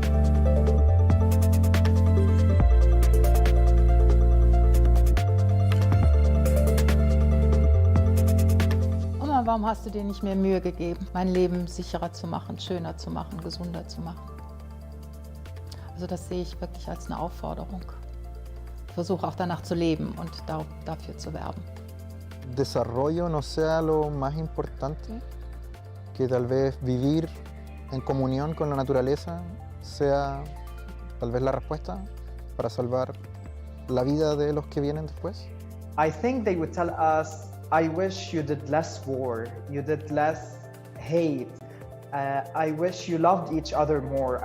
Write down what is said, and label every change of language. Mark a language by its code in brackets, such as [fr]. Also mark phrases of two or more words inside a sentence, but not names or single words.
[de] Oma, warum hast du dir nicht mehr Mühe gegeben, mein Leben sicherer zu machen, schöner zu machen, gesunder zu machen? Also das sehe ich wirklich als eine Aufforderung. Ich versuche auch danach zu leben und dafür zu werben. [es] Desarrollo no sea lo más importante, que tal vez vivir en comunión con la naturaleza sea tal vez la respuesta para salvar la vida de los que vienen después. [en] I think they would tell us, I wish you did less war, you did less hate. I wish you loved each other more.